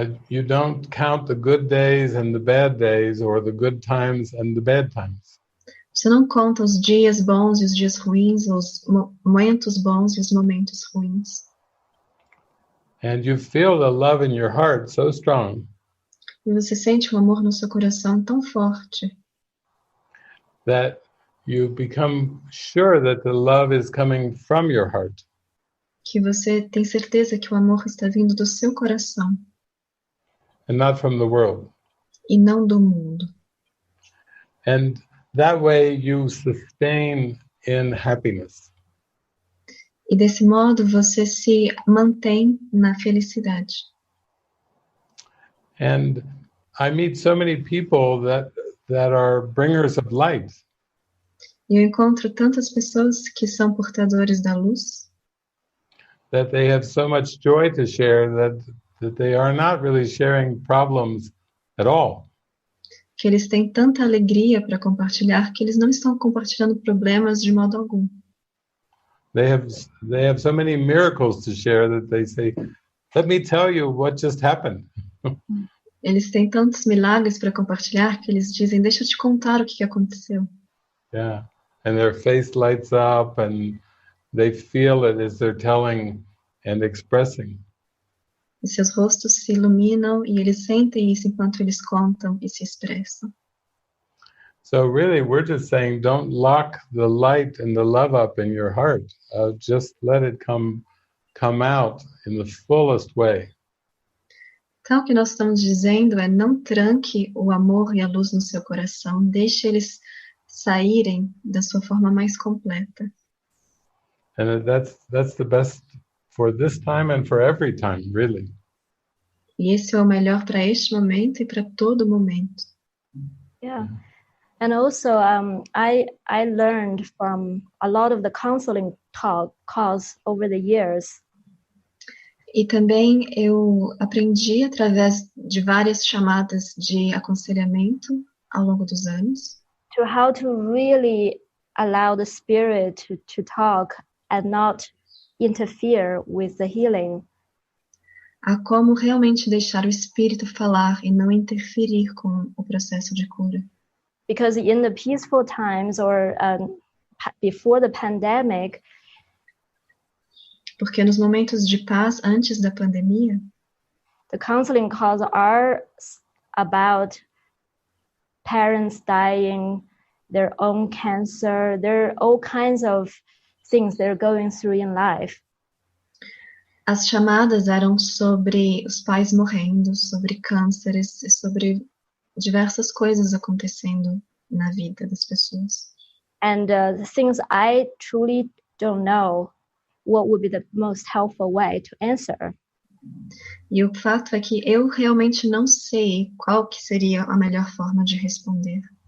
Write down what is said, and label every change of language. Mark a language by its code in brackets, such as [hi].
[en] You don't count the good days and the bad days, or the good times and the bad times. [pt] Você não conta os dias bons e os dias ruins, os momentos bons e os momentos ruins. [en] And you feel the love in your heart so strong [pt] E você sente o amor no seu coração tão forte [en] that you become sure that the love is coming from your heart. [pt] que você tem certeza que o amor está vindo do seu coração [en] And not from the world. [pt] e não do mundo. [en] And that way you sustain in happiness. [pt] E desse modo você se mantém na felicidade. [en] And I meet so many people that are bringers of light. [pt] E eu encontro tantas pessoas que são portadores da luz, [en] That they have so much joy to share that they are not really sharing problems at all. [pt] que eles têm tanta alegria para compartilhar que eles não estão compartilhando problemas de modo algum. [en] They have so many miracles to share that they say, let me tell you what just happened. [pt] Eles têm tantos milagres para compartilhar que eles dizem, deixa eu te contar o que aconteceu. [en] Yeah. And their face lights up and they feel it as they're telling and expressing. [pt] E seus rostos se iluminam e eles sentem isso enquanto eles contam e se expressam. [en] So really, we're just saying, don't lock the light and the love up in your heart. Just let it come out in the fullest way. [pt] Então, o que nós estamos dizendo é não tranque o amor e a luz no seu coração, deixe eles saírem da sua forma mais completa. [en] And that's the best for this time and for every time, really. [pt] E esse é o melhor para este momento e para todo momento. [en] Yeah. And also, I learned from a lot of the counseling calls over the years. [pt] E também eu aprendi através de várias chamadas de aconselhamento ao longo dos anos. [en] To how to really allow the spirit to talk and not interfere with the healing. [pt] A como realmente deixar o espírito falar e não interferir com o processo de cura. [en] Because in the peaceful times or before the pandemic, [pt] porque nos momentos de paz antes da pandemia, [en] the counseling calls are about parents dying, their own cancer, there are all kinds of things they're going through in life. [pt] As chamadas eram sobre os pais morrendo, sobre cânceres e sobre diversas coisas acontecendo na vida das pessoas. [en] And the things I truly don't know what would be the most helpful way to answer. [pt] E o fato é que eu realmente não sei qual que seria a melhor forma de responder.